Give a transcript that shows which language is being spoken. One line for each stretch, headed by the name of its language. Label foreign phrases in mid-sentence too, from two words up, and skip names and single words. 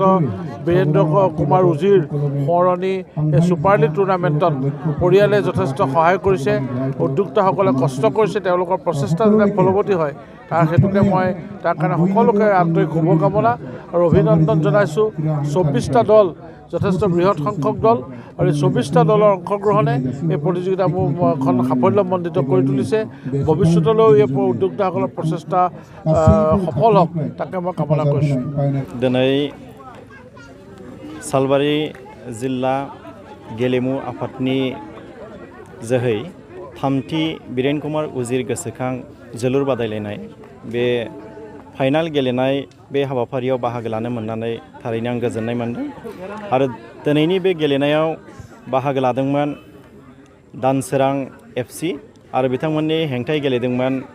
Assamese: বীৰেন্দ্ৰ কুমাৰ উজিৰ সোঁৱৰণী এই ছুপাৰ লীগ টুৰ্ণামেণ্টত পৰিয়ালে যথেষ্ট সহায় কৰিছে উদ্যোক্তাসকলে কষ্ট কৰিছে তেওঁলোকৰ প্ৰচেষ্টা যাতে ফলৱতী হয় তাৰ হেতুকে মই তাৰ কাৰণে সকলোকে আন্তৰিক শুভকামনা আৰু অভিনন্দন জনাইছোঁ 24টা দল যথেষ্ট বৃহৎ সংখ্যক দল আৰু এই 24টা দলৰ অংশগ্ৰহণে এই প্ৰতিযোগিতাখন সাফল্যমণ্ডিত কৰি তুলিছে ভৱিষ্যতলৈও এই উদ্যোক্তাসকলৰ প্ৰচেষ্টা সফল হওক তাকে মই কামনা কৰিছোঁ
Bodo: दिनै सालबारि जिल्ला गेलेमु आफादनि जोहै थामथि बीरेन कुमार उजिर गोसोखां जोलुर बादायलायनाय बे फाइनाल गेलेनाय बे हाबाफारियाव बाहागो लानो मोननानै थारैनो आं गोजोननाय मोनदों आरो दिनैनि बे गेलेनायाव बाहागो लादोंमोन दानसोरां FC आरो बिथांमोननि हेंथायै गेलेदोंमोन